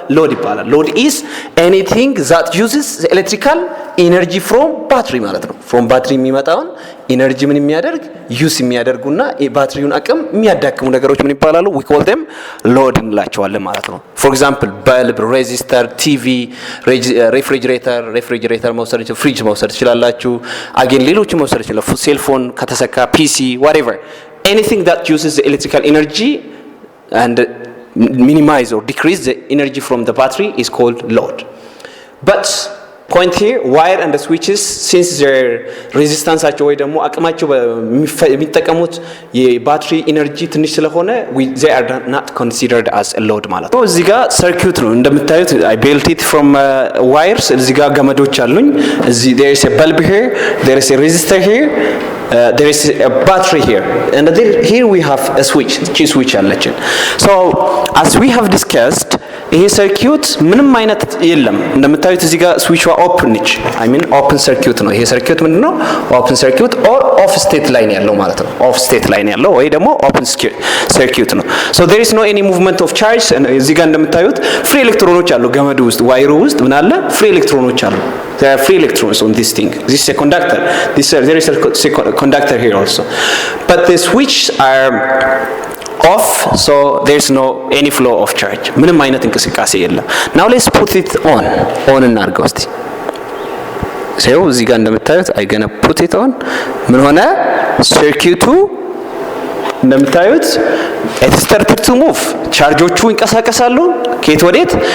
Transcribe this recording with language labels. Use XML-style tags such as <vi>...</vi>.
<am>ሎድ ይባላል። ሎድ</am> <en>is anything that uses electrical energy from battery</en> <am>ማለት ነው።</am> <en>from battery</en> <am>የሚመጣውን ኢነርጂ ምን የሚያደርግ ዩስ የሚያደርጉና ባትሪውን አቅም የሚያዳክሙ ነገሮች ምን ይባላሉ?</am> <en>we call them load</en> <am>እንላቸዋለን ማለት ነው።</am> <en>for example bulb, resistor, TV, refrigerator</en> <am>መውሰድ ይችላል፣ ፍሪጅ መውሰድ ይችላላችሁ።</am> <en>again</en> <am>ሌሎች መውሰድ ይችላል፣ ሴልፎን ከተሰካ</am> <en>PC whatever anything that uses the electrical energy and minimize or decrease the energy from the battery is called load. But point here wire and the switches since their resistance</en> <am>አቸው ወይ ደግሞ አቅማቸው የሚጠቀሙት የባትሪ ኢነርጂ ትንሽ ስለሆነ</am> <en>they are not considered as a load</en> <am>ማለት ነው። እዚህ ጋር ሰርኪዩት ነው እንደምታዩት</am> <en>I built it from wires።</en> <am>እዚህ ጋር ገመዶች አሉኝ። እዚህ</am> <en>there is a bulb here, there is a resistor here, there is a battery here and here we have a switch switch አለችን። So as we have discussed</en> <am>ይሄ ሰርኪዩት ምንም አይነት የለም እንደምታዩት እዚህ ጋር ስዊቿ ኦፕን ነች</am> <en>I mean open circuit ነው።</en> <am>ይሄ ሰርኪዩት ምንድነው?</am> <en>open circuit or off state</en> <am>ላይ ነው ያለው ማለት ነው። off state ላይ ነው ያለው ወይ ደግሞ open circuit ነው።</am> <en>so there is no any movement of charge።</en> <am>እዚህ ጋር እንደምታዩት ፍሪ ኤሌክትሮኖች አሉ ገመዱ ውስጥ ዋይሩ ውስጥ ምን አለ? ፍሪ ኤሌክትሮኖች አሉ።</am> <en>there are free electrons on this thing. This is a conductor. There is a conductor here also. But the switch are off, so there's no any flow of charge.</en> <am>ምንም አይነት እንቅስቃሴ የለም።</am> <en>now let's put it on</en> <am>እናድርገው እስቲ። ሰው እዚህ ጋር እንደምታዩት</am> <en>I gonna put it on</en> <am>ምን ሆነ? ሰርኪዩቱ እንደምታዩት</am> <en>it started to move።</en> <am>ቻርጆቹ ይንቀሳቀሳሉ ከየት ወዴት?</am>